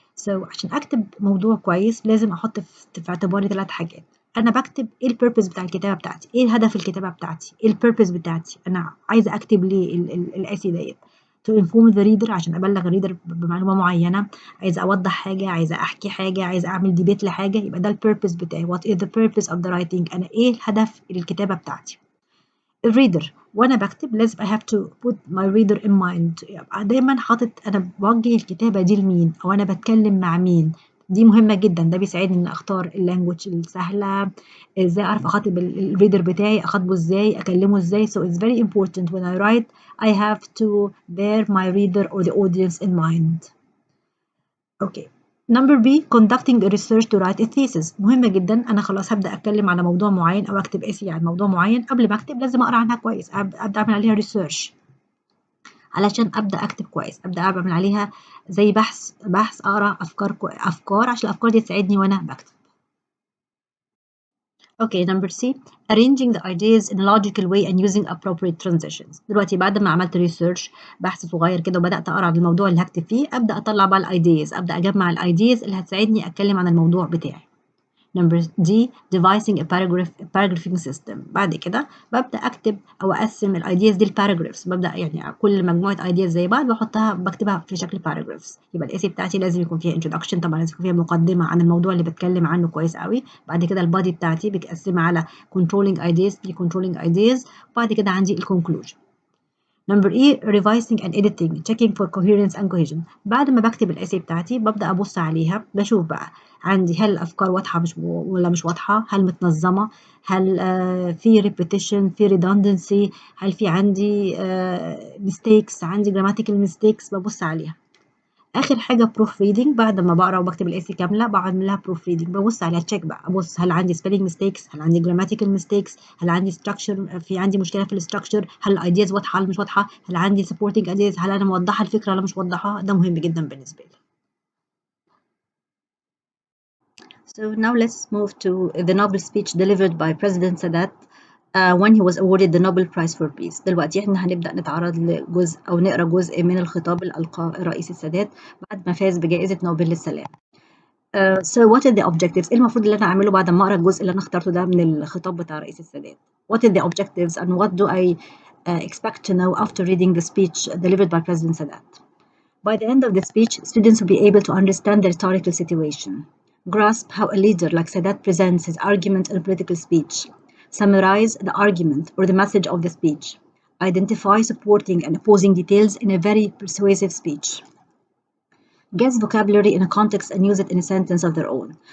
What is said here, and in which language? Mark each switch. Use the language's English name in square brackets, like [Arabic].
[Arabic] So عشان أكتب موضوع كويس لازم أحط في اعتباري 3 حاجات. أنا بكتب إيه البيربز بتاع الكتابة بتاعتي، إيه الهدف الكتابة بتاعتي، إيه البيربز بتاعتي، أنا عايزة أكتب ليه الأسي ديت. [English] to inform the reader [Arabic] عشان أبلغ الريدر بمعلومة معينة، عايزة أوضح حاجة، عايزة أحكي حاجة، عايزة أعمل debate لحاجة، يبقى ده الpurpose بتاعي. [English] what is the purpose of the writing؟ [Arabic] أنا إيه الهدف الكتابة بتاعتي. الريدر وأنا بكتب لازم [English] I have to put my reader in mind، [Arabic] يبقى دايما حاطط أنا بوجه الكتابة دي لمين أو أنا بتكلم مع مين. دي مهمة جدا، ده بيساعدني إن أختار اللانجوج السهلة، إزاي أعرف أخاطب الريدر بتاعي، أخاطبه إزاي، أكلمه إزاي. [English] so it's very important when I write I have to bear my reader or the audience in mind. Okay. Number B conducting a research to write a thesis. [Arabic] مهمة جدا، أنا خلاص هبدأ أتكلم على موضوع معين أو أكتب essay عن موضوع معين، قبل ما أكتب لازم أقرأ عنها كويس، أبدأ أعمل عليها research علشان أبدأ أكتب كويس، أبدأ أعمل عليها زي بحث أقرأ أفكار عشان الأفكار دي تساعدني وأنا بكتب. [English] Okay, number C arranging the ideas in a logical way and using appropriate transitions. [Arabic] دلوقتي بعد ما عملت ريسيرش بحث صغير كده وبدأت أقرأ عن الموضوع اللي هكتب فيه، أبدأ أطلع بقى الأيديز، أبدأ أجمع الأيديز اللي هتساعدني أتكلم عن الموضوع بتاعي. [English] Number D devising a paragraphing system. [Arabic] بعد كده ببدأ أكتب أو أقسم الأيديز دي لباراجرافز، ببدأ يعني كل مجموعة أيديز زي بعض بكتبها في شكل باراجرافز. يبقى الإيسي بتاعتي لازم يكون فيها introduction، طبعا لازم يكون فيها مقدمة عن الموضوع اللي بتكلم عنه كويس قوي. بعد كده البادي بتاعتي بتقسمها على controlling ideas controlling ideas، وبعد كده عندي الكونكلوجن. [English] Number E revising and editing checking for coherence and cohesion. [Arabic] بعد ما بكتب الاسي بتاعتي ببدأ أبص عليها، بشوف بقى عندي هل الأفكار واضحة ولا مش واضحة، هل متنظمة، هل في repetition، في redundancy، هل في عندي mistakes، عندي grammatical mistakes، ببص عليها. آخر حاجة بروف ريدنج، بعد ما بقرا وبكتب الاسي كاملة بعمل لها بروف ريدنج، ببص عليها تشيك بقى، أبص هل عندي spelling mistakes، هل عندي grammatical mistakes، هل عندي structure، في عندي مشكلة في الستراكشر، هل الايدياز واضحة ولا مش واضحة، هل عندي supporting ideas، هل أنا موضحة الفكرة ولا مش موضحة. ده مهم جدا بالنسبة لي. [English] So now let's move to the Nobel speech delivered by President Sadat when he was awarded the Nobel Prize for Peace. [Arabic] دلوقتي احنا هنبدأ نتعرض لجزء أو نقرأ جزء من الخطاب اللي ألقاه الرئيس السادات بعد ما فاز بجائزة نوبل للسلام. [English] So what are the objectives؟ [Arabic] إيه المفروض اللي أنا أعمله بعد ما أقرأ الجزء اللي أنا اخترته ده من الخطاب بتاع رئيس السادات؟ [English] What are the objectives and what do I expect to know after reading the speech delivered by President Sadat? By the end of the speech, students will be able to understand the rhetorical situation, grasp how a leader like Sadat presents his argument in a political speech, summarize the argument or the message of the speech, identify supporting and opposing details in a very persuasive speech, guess vocabulary in a context and use it in a sentence of their own.